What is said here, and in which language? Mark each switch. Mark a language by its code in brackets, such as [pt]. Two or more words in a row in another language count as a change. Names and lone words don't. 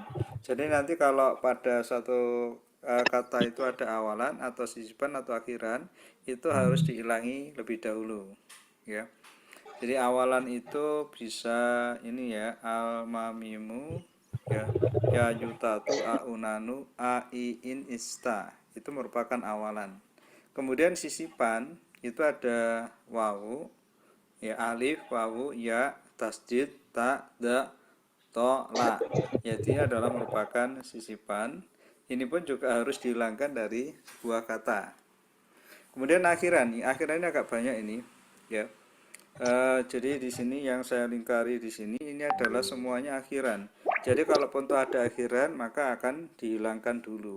[id] Jadi nanti kalau pada satu kata itu ada awalan atau sisipan atau akhiran, itu harus dihilangi lebih dahulu, ya. Jadi awalan itu bisa ini ya, al-mamimu, ya yutatu aunanu aiin ista. Itu merupakan awalan. Kemudian sisipan itu ada wawu, ya alif, wawu, ya, tasdid, ta, da, to, la. Jadi adalah merupakan sisipan. Ini pun juga harus dihilangkan dari sebuah kata. Kemudian akhiran ini agak banyak ini, ya. Jadi di sini yang saya lingkari di sini ini adalah semuanya akhiran. Jadi kalaupun itu ada akhiran maka akan dihilangkan dulu.